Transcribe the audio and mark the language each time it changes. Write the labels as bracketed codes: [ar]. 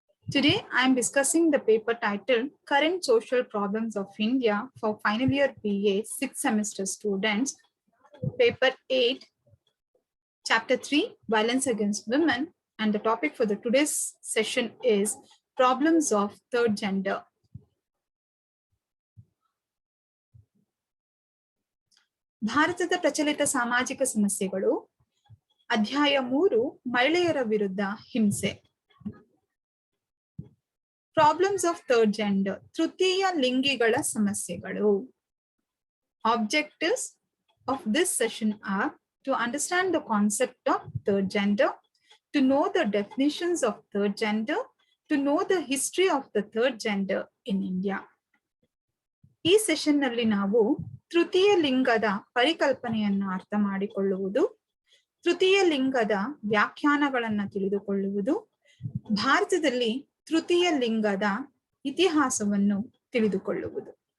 [en] Today I am discussing the paper titled Current Social Problems of India for Final Year BA 6th Semester Students, Paper 8, Chapter 3, Violence Against Women, and the topic for the today's session is Problems of Third Gender. [kn] ಭಾರತದ ಪ್ರಚಲಿತ ಸಾಮಾಜಿಕ ಸಮಸ್ಯೆಗಳು ಅಧ್ಯಾಯ 3 ಮಹಿಳೆಯರ ವಿರುದ್ಧ ಹಿಂಸೆ. [en] problems of third gender, [kn] ತೃತೀಯ ಲಿಂಗಿಗಳ ಸಮಸ್ಯೆಗಳು. [en] Objectives of this session are to understand the concept of third gender, to know the definitions of third gender, to know the history of the third gender in India. [kn] ಈ session ನಲ್ಲಿ ನಾವು ತೃತೀಯ ಲಿಂಗದ ಪರಿಕಲ್ಪನೆಯನ್ನ ಅರ್ಥ ಮಾಡಿಕೊಳ್ಳುವುದು, ತೃತೀಯ ಲಿಂಗದ ವ್ಯಾಖ್ಯಾನಗಳನ್ನ ತಿಳಿದುಕೊಳ್ಳುವುದು, ಭಾರತದಲ್ಲಿ ತೃತೀಯ ಲಿಂಗದ ಇತಿಹಾಸವನ್ನು ತಿಳಿದುಕೊಳ್ಳುವುದು.